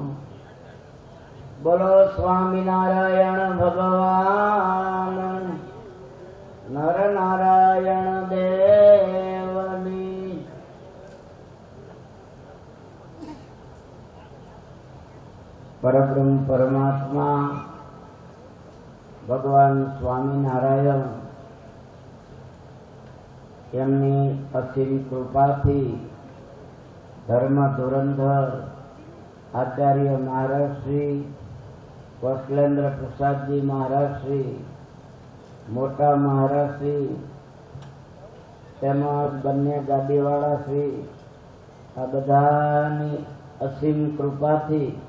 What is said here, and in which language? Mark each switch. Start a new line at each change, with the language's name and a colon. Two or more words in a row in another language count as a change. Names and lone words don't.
Gujarati: બોલો સ્વામિનારાયણ ભગવાન નર નારાયણ દેવની। પરબ્રહ્મ પરમાત્મા ભગવાન સ્વામિનારાયણ એમની અસીમ કૃપાથી ધર્મ ધુરંધર આચાર્ય મહારાજ શ્રી વસલેન્દ્ર પ્રસાદજી મહારાજ શ્રી મોટા મહારાજ શ્રી તેમજ બંને ગાડીવાળા શ્રી આ બધાની અસીમ કૃપાથી